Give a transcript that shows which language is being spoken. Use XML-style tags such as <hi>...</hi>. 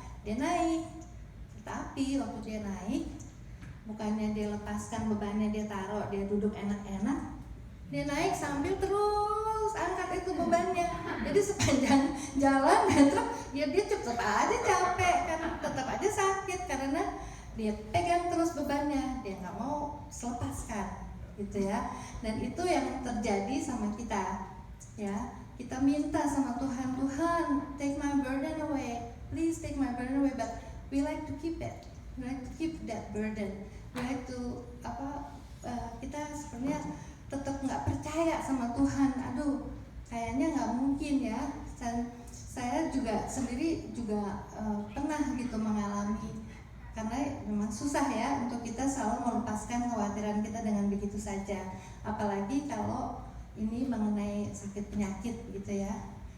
<id>Dia naik, tetapi waktu dia naik, bukannya dia lepaskan bebannya, dia taruh, dia duduk enak-enak, dia naik sambil terus angkat itu bebannya. Jadi sepanjang jalan truk ya dia tetap aja capek kan, tetap aja sakit karena dia pegang terus bebannya, dia nggak mau lepaskan gitu ya. Dan itu yang terjadi sama kita ya. Kita minta sama Tuhan, Tuhan</id> <en>take my burden away, please take my burden away, but we like to keep it, we like to keep that burden, we like to</en> <id>kita sebenarnya tetap nggak percaya sama Tuhan. Aduh, kayaknya nggak mungkin ya. Dan saya juga sendiri juga pernah gitu mengalami, karena memang susah ya untuk kita selalu melepaskan kekhawatiran kita dengan begitu saja. Apalagi kalau ini mengenai sakit penyakit gitu ya.</id>